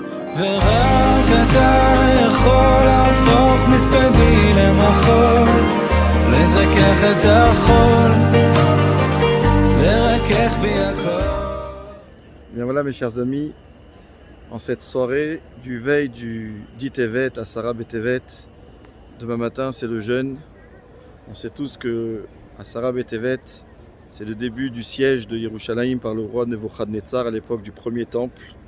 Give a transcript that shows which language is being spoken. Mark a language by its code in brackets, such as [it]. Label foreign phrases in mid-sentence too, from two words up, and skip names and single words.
[he] ורק אתה יכול להפוך מספדי למחול, לזכך את החול, לרכך בי הכל. [fr] Bien voilà mes chers amis, en cette soirée du veille du 10 Tevet à Asara B'Tevet, demain matin c'est le jeûne. On sait tous que Asara B'Tevet c'est le début du siège de Yerushalayim par le roi Nebuchadnezzar à l'époque du premier temple.